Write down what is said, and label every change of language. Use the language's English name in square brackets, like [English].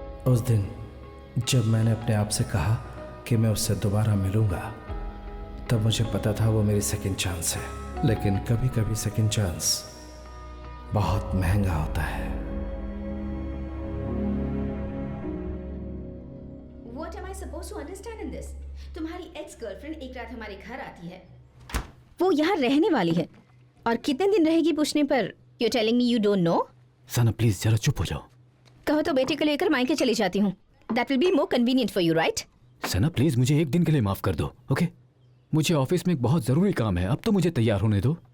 [Hindi] उस दिन जब मैंने अपने आप से कहा कि मैं उससे दोबारा मिलूंगा, तब मुझे पता था वो मेरी सेकंड चांस है। लेकिन कभी कभी सेकंड चांस बहुत महंगा होता है। [English] What am I supposed to understand in this? [Hindi] तुम्हारी एक्स गर्लफ्रेंड एक रात हमारे घर आती है, वो यहाँ रहने वाली है, और कितने दिन रहेगी पूछने पर [English] You telling me you don't know. [Hindi] Sana please जरा चुप हो जाओ। कहो तो बेटे को लेकर मायके चली जाती हूँ। [English] That will be more convenient for you, right? [Hindi] Sana please मुझे एक दिन के लिए माफ कर दो, ओके? मुझे ऑफिस में एक बहुत जरूरी काम है, अब तो मुझे तैयार होने दो।